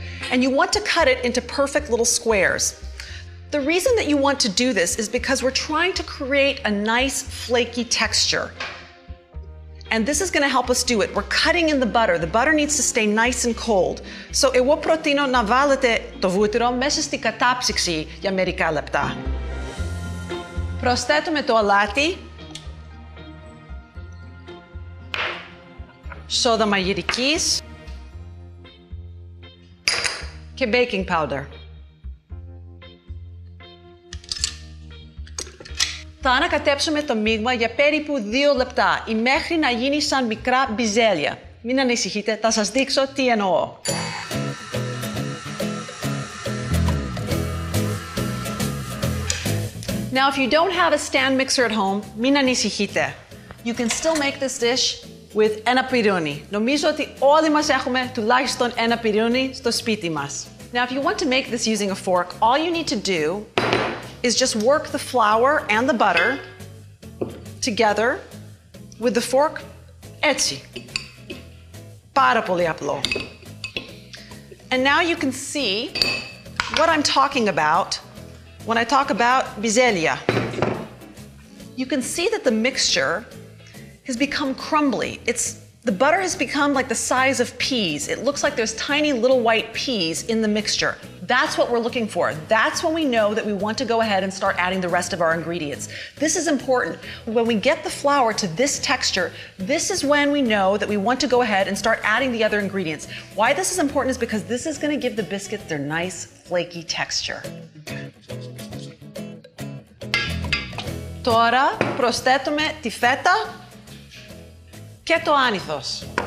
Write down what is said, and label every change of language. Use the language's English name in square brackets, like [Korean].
[English] And you want to cut it into perfect little squares. The reason that you want to do this is because we're trying to create a nice flaky texture. And this is going to help us do it. We're cutting in the butter. The butter needs to stay nice and cold. [Greek] So εγώ προτείνω να βάλετε το βούτυρο μέσα στη κατάψυξη για μερικά λεπτά. Προσθέτουμε το αλάτι, σόδα μαγειρικής και baking powder. Θα ανακατέψουμε το μείγμα για περίπου 2 λεπτά ή μέχρι να γίνει σαν μικρά μπιζέλια. Μην ανησυχείτε, θα σας δείξω τι εννοώ. [English] Now, if you don't have a stand mixer at home, [Greek] μην ανησυχείτε. [English] You can still make this dish with [Greek] ένα πυρούνι. Νομίζω ότι όλοι μας έχουμε τουλάχιστον ένα πυρούνι στο σπίτι μας. [English] Now, if you want to make this using a fork, all you need to do is just work the flour and the butter together with the fork, [Greek] έτσι. Πάρα πολύ απλό. [English] And now you can see what I'm talking about when I talk about bizelia. You can see that the mixture has become crumbly. The butter has become like the size of peas. It looks like there's tiny little white peas in the mixture. That's what we're looking for. That's when we know that we want to go ahead and start adding the rest of our ingredients. This is important. When we get the flour to this texture, this is when we know that we want to go ahead and start adding the other ingredients. Why this is important is because this is going to give the biscuits their nice, flaky texture. [Greek] Τώρα προσθέτουμε τη φέτα και το άνηθος.